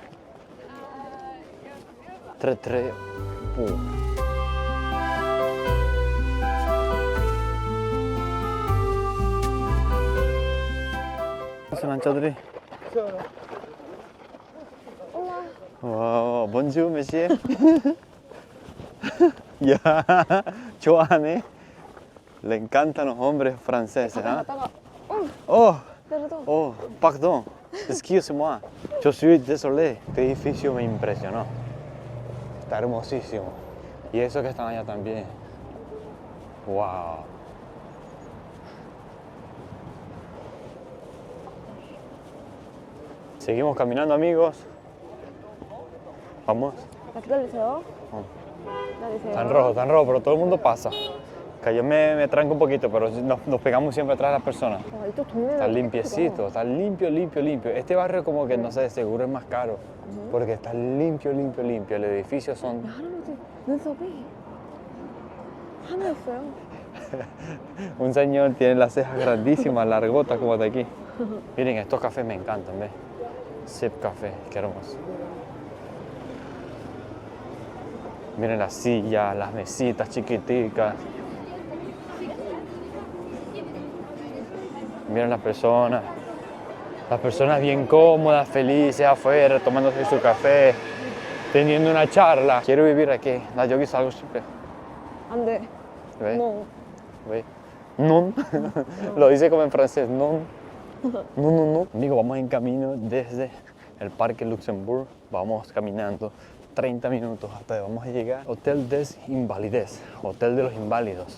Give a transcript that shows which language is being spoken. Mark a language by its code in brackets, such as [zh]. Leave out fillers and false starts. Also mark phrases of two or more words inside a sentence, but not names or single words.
[es] Chadri. Hola. [fr] Wow, bonjour, monsieur. [ko] Ya, 좋아하네. [es] Le encantan los hombres franceses, ¿ah? Oh, Perdón. [fr] oh, pardon. Excuse-moi. Yo suis désolé. [es] Este edificio me impresionó. Está hermosísimo. Y eso que están allá también. Wow. Seguimos caminando, amigos. Vamos. [ko] 기다리세요. [es] Tan rojo, pero todo el mundo pasa. Que yo me tranco un poquito, pero nos pegamos siempre atrás de las personas. [ko] 이쪽 동네는 [es] Está limpiecito, está limpio. Este barrio como que, no sé, seguro es más caro. Porque está limpio. El edificio son... [ko] 할아버지 눈썹이 하늘였어요. [es] Un señor tiene las cejas grandísimas, largotas como de aquí. Miren, estos cafés me encantan, ¿ves? Sip Café, qué hermoso. Miren las sillas, las mesitas chiquiticas. Miren las personas bien cómodas, felices afuera, tomándose su café, teniendo una charla. Quiero vivir aquí. [ko] 나 여기 살고 싶어. 안 돼. [es] ¿Ves? No. ¿Ves? Non. Lo dice como en francés, non. No. Amigo, vamos en camino desde el Parque Luxembourg. Vamos caminando 30 minutos hasta vamos a llegar. Hotel des Invalides, Hotel de los Inválidos.